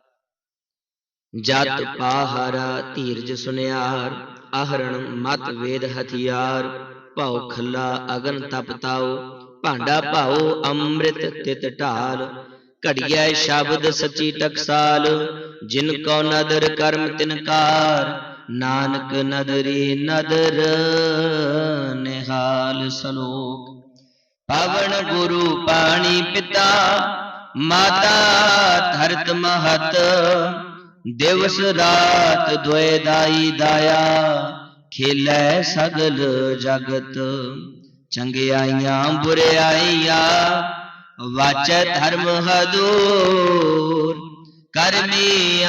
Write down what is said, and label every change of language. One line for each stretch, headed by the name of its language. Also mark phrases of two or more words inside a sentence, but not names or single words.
Punjabi: ਜਤ ਪਾਹਰਾ ਧੀਰਜ ਸੁਨਿਆਰ ਆਹਰਣ ਮਤ ਵੇਦ ਹਥਿਆਰ ਭਾਵ ਖਲਾ ਅਗਨ ਤਪਤਾਓ ਭਾਂਡਾ ਭਾਓ ਅੰਮ੍ਰਿਤ ਤਿਤ ਢਾਲ ਘੜਿਆ ਸ਼ਬਦ ਸਚੀ ਟਕਸਾਲ ਜਿਨਕੋ ਨਦਰ ਕਰਮ ਤਿਨਕਾਰ ਨਾਨਕ ਨਦਰੀ ਨਦਰ ਨਿਹਾਲ ਸਲੋਕ ਪਾਵਨ ਗੁਰੁ ਪਾਣੀ ਪਿਤਾ ਮਾਤਾ ਧਰਤ ਮਹਤ ਦਿਵਸ ਰਾਤ ਦੁਇ ਦਾਈ ਦਾਇਆ ਖੇਲੇ ਸਗਲ ਜਗਤ ਚੰਗਿਆਈਆਂ ਬੁਰਿਆਈਆਂ ਵਾਚੈ ਧਰਮ ਹਦੂਰ ਕਰਮੀ